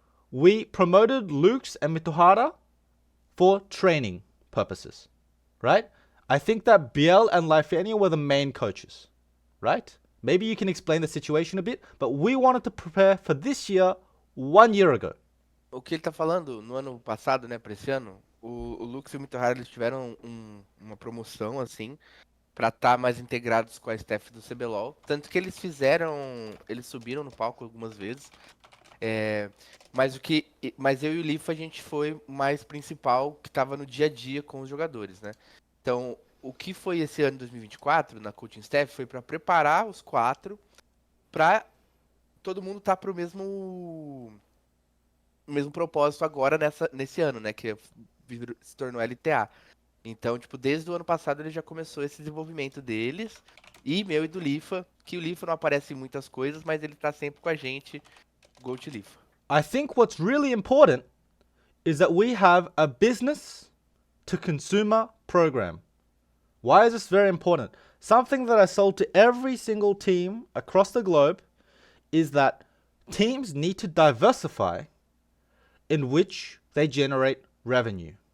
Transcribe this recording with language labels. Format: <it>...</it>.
<en>We promoted Lukes and Mituhara for training purposes, right? I think that Biel and Lifania were the main coaches, right? Maybe you can explain the situation a bit, but we wanted to prepare for this year 1 year ago.</en> <pt>O que ele tá falando, no ano passado, né, pra esse ano, o Lux e o Mito Raro, eles tiveram uma promoção, assim, pra estar mais integrados com a staff do cblol. Tanto que eles subiram no palco algumas vezes. Mas eu e o Lifa, a gente foi mais principal, que tava no dia a dia com os jogadores, né? Então, o que foi esse ano de 2024, na coaching staff, foi pra preparar os 4 pra todo mundo tá pro mesmo propósito agora nesse ano, né? Que se tornou LTA. Então, tipo, desde o ano passado ele já começou esse desenvolvimento deles. E meu e do Lifa, que o Lifa não aparece em muitas coisas, mas ele tá sempre com a gente.</pt> <en>Go to Lifa. I think what's really important is that we have a business to consumer program. Why is this very important? Something that I sold to every single team across the globe is that teams need to diversify in which they generate revenue.</en>